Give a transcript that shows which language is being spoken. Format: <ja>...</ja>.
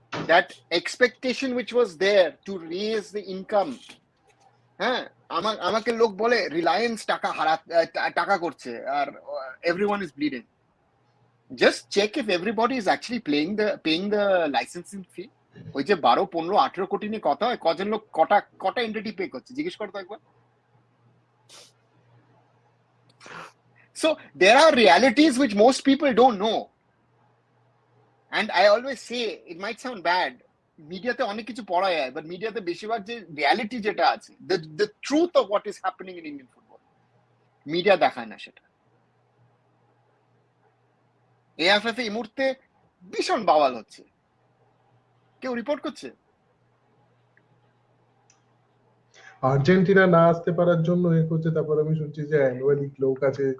<en>that expectation which was there to raise the income,</en> <bn>হ্যাঁ, আমাকে লোক বলে রিলায়েন্স টাকা করছে আর</bn> <en>everyone is bleeding. Just check if everybody is actually paying the licensing fee.</en> <bn>ওই যে 12, 15, 18 কোটি নিয়ে কথা হয়, কজন লোক কটা এন্টিটি পে করছে জিজ্ঞেস করতো একবার।</bn> <en>So there are realities which most people don't know, and I always say, it might sound bad,</en> <bn>মিডিয়াতে অনেক কিছু পড়া যায়, বাট মিডিয়াতে বেশিরভাগ যে রিয়ালিটি যেটা আছে,</bn> <en>the truth of what is happening in Indian football,</en> <bn>media দেখায় না সেটা। এএফএফ এই মুহূর্তে ভীষণ বাওয়াল হচ্ছে, কেউ রিপোর্ট করছে আর্জেন্টিনা না আসতে পারার জন্য এ করছে, তারপর আমি শুনছি যে অ্যানুয়ালি লোক আছে</bn>